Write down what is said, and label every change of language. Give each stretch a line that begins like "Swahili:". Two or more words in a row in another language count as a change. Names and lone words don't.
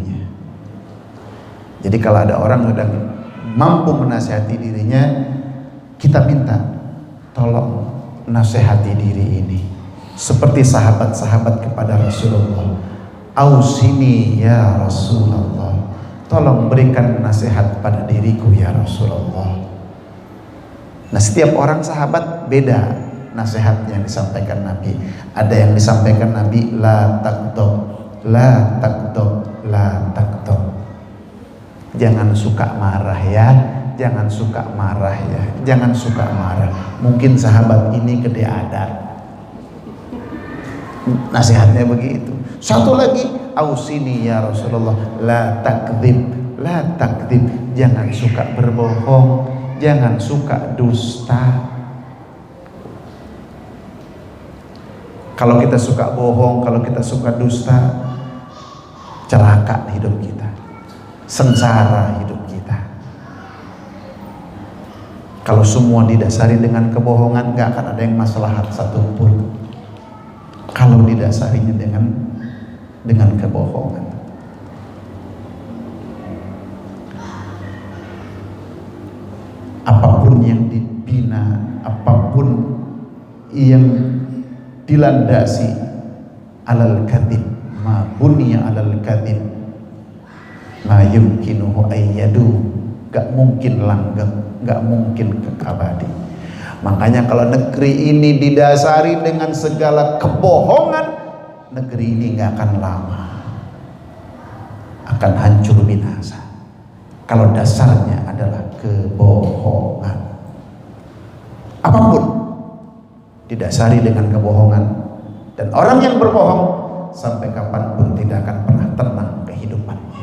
Indonesian: Jadi kalau ada orang yang mampu menasihati dirinya, kita minta tolong nasihati diri ini seperti sahabat-sahabat kepada Rasulullah.
Arabic: أوصني يا رسول الله,
Indonesian: tolong berikan nasihat pada diriku
Arabic: يا رسول الله.
Indonesian: Nah, setiap orang sahabat beda nasihat yang disampaikan Nabi. Ada yang disampaikan Nabi,
Arabic: لا تغضب، لا تغضب، لا تغضب.
Indonesian: Jangan suka marah ya, jangan suka marah ya, jangan suka marah. Mungkin sahabat ini gede adat, nasihatnya begitu. Satu lagi,
Arabic: أوصني يا رسول الله, لا تكذب، لا تكذب,
Indonesian: jangan suka berbohong, jangan suka dusta. Kalau kita suka bohong, kalau kita suka dusta, celaka hidup kita, sengsara hidup kita. Kalau semua didasari dengan kebohongan, gak akan ada yang maslahat satupun. Kalau didasarinya dengan kebohongan. Apapun yang dibina, apapun yang dilandasi
Arabic: على الكذب، ما بني على الكذب، ما يمكنه أن يدوم,
Indonesian: gak mungkin langgeng, gak mungkin kekabadi. Makanya kalau negeri ini didasari dengan segala kebohongan, negeri ini gak akan lama, akan hancur binasa. Kalau dasarnya adalah kebohongan, apapun didasari dengan kebohongan, dan orang yang berbohong sampai kapanpun tidak akan pernah tenang kehidupannya.